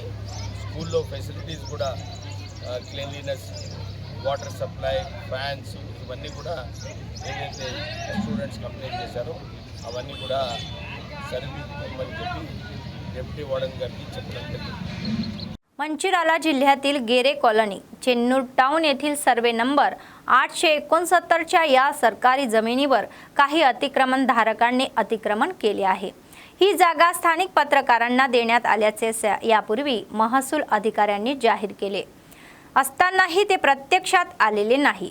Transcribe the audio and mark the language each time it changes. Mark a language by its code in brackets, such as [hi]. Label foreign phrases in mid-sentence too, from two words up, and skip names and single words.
[te] స్కూల్లో ఫెసిలిటీస్ కూడా క్లీన్లీనెస్, [en] water supply, [te] ఫ్యాన్స్ ఇవన్నీ కూడా ఏదైతే [en] students complaint [te] చేశారో అవన్నీ కూడా సరిదిద్దుకోమని చెప్పి [en] deputy warden [te] గారికి చెప్పడం జరిగింది. [mr] मंचिराला जिल्ह्यातील गेरे कॉलनी चेन्नूर टाउन येथील [en] survey number [mr] 869च्या या सरकारी जमिनीवर काही अतिक्रमणधारकांनी अतिक्रमण केले आहे. ही जागा स्थानिक पत्रकारांना देण्यात आल्याचे यापूर्वी महसूल अधिकाऱ्यांनी जाहीर केले असतानाही ते प्रत्यक्षात आलेले नाही.